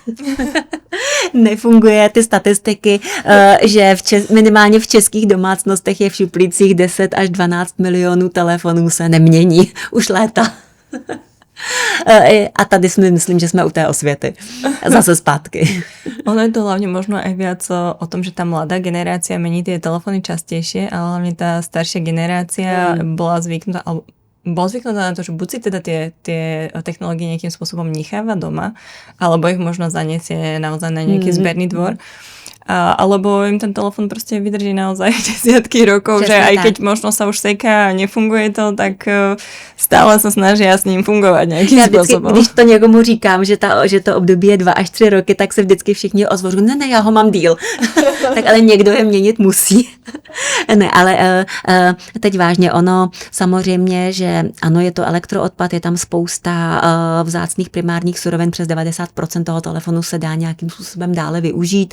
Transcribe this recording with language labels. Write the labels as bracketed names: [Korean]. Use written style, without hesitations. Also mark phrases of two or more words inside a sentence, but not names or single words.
[Czech] Nefunguje ty statistiky, že minimálně v českých domácnostech je v šuplících 10 až 12 milionů telefonů se nemění už léta. A tady myslím, že jsme u té osvěty. Zase zpátky. [Slovak] Ono je to hlavne možno aj viac o tom, že tá mladá generácia mení tie telefóny častejšie, ale hlavne tá staršia generácia bola zvyknutá na to, že buď si teda tie technológie nejakým spôsobom necháva doma, alebo ich možno zaniesie naozaj na nejaký zberný dvor. Alebo im ten telefon proste vydrží naozaj desiatky rokov, že aj keď možno sa už seká a nefunguje to, tak stále sa snažia s ním fungovať nejakým spôsobom. [Czech] Když to někomu říkám, že to období je 2 až 3 roky, tak se vždycky všichni ozvou, ne, já ho mám díl. Tak ale někdo je měnit musí. Ne, ale teď vážně ono, samozřejmě, že ano, je to elektroodpad, je tam spousta vzácných primárních surovin, přes 90% toho telefonu se dá nějakým způsobem dále využít.